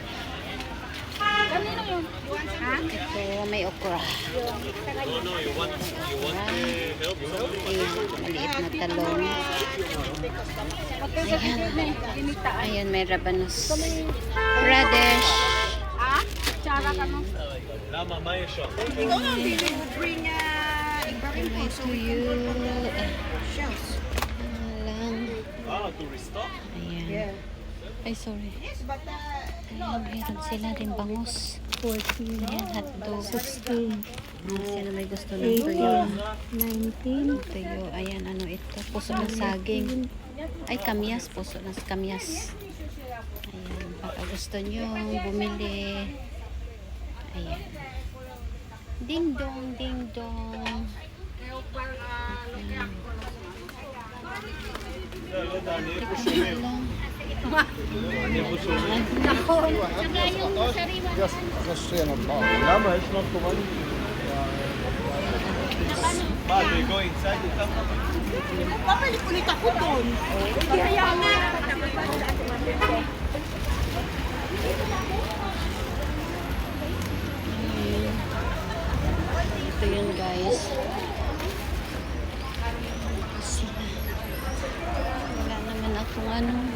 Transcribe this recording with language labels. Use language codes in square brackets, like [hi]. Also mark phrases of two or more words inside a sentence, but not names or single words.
[tl] Ito, may okra. Ayan, maliit na talong. Ayan. Ayan, may rabanus. Radish. [he] למה? מה יש שם? [tl] May tuyo. Lang. [he] טוריסטה? [tl] Ayan. Ay, sorry. Ayan, meron sila rin bangus. 14. Ayan, hotdog. 16. Sino may gusto ng tuyo? 19. Tuyo. Ayan, ano ito? Puso ng saging. Ay, kamyas. Puso ng kamyas. Ayan, baka gusto nyo bumili. Ayan. Ding dong, ding dong. Ayan. [he] לא יודע, אני איפה שומר. אני איפה שומר. למה? יש נרקומנים? מה, [en] they go inside the company? [tl] Babalik ulit ako doon. Kaya nga. Ito yun, guys. Wala naman akong ano.